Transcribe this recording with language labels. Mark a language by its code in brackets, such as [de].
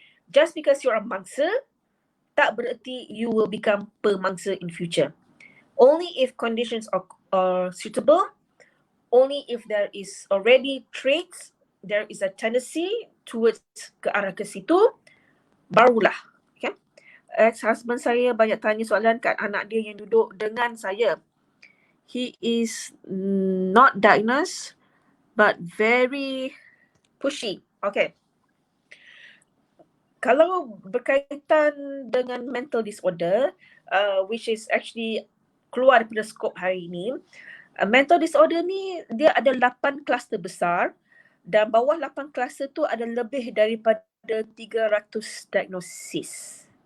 [en] Just because you're a mangsa, [ms] tak bererti [en] you will become [ms] pemangsa [en] in future. Only if conditions are suitable, only if there is already traits, there is a tendency towards [ms] ke arah ke situ, barulah. [en] Okay? [ms] Ex-husband saya banyak tanya soalan kat anak dia yang duduk dengan saya. [en] He is not diagnosed but very pushy. Okay. [ms] Kalau berkaitan dengan mental disorder, [en] which is actually [ms] keluar daripada skop hari ini, mental disorder ni dia ada 8 kluster besar dan bawah 8 kluster tu ada lebih daripada 300 diagnosis.